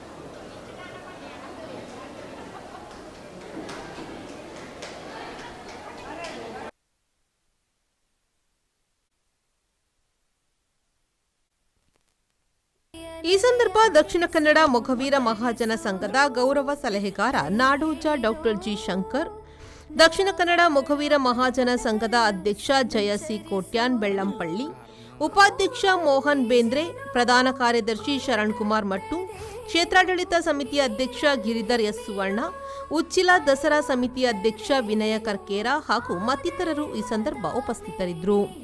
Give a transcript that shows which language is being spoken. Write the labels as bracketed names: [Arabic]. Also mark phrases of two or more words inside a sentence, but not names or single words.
[Kannada] ಈ ಸಂದರ್ಭ ದಕ್ಷಿಣ ಕನ್ನಡ ಮೊಗವೀರ ಮಹಾಜನ ಸಂಘದ ಗೌರವ ಸಲಹೆಗಾರ ನಾಡೋಜ ಡಾಕ್ಟರ್ ಜಿ ಶಂಕರ್, ದಕ್ಷಿಣ ಕನ್ನಡ ಮೊಗವೀರ ಮಹಾಜನ ಸಂಘದ ಅಧ್ಯಕ್ಷ ಜಯಸಿ ಕೋಟ್ಯಾನ್ ಬೆಳ್ಳಂಪಳ್ಳಿ, ಉಪಾಧ್ಯಕ್ಷ ಮೋಹನ್ ಬೇಂದ್ರೆ, ಪ್ರಧಾನ ಕಾರ್ಯದರ್ಶಿ ಶರಣ್ ಕುಮಾರ್ ಮಟ್ಟು, ಕ್ಷೇತ್ರಾಡಳಿತ ಸಮಿತಿಯ ಅಧ್ಯಕ್ಷ ಗಿರಿಧರ್ ಎಸ್ ಸುವರ್ಣ, ಉಚ್ಚಿಲ ದಸರಾ ಸಮಿತಿಯ ಅಧ್ಯಕ್ಷ ವಿನಯ ಕರ್ಕೇರ ಹಾಗೂ ಮತ್ತಿತರರು ಈ ಸಂದರ್ಭ ಉಪಸ್ಥಿತರಿದ್ದರು.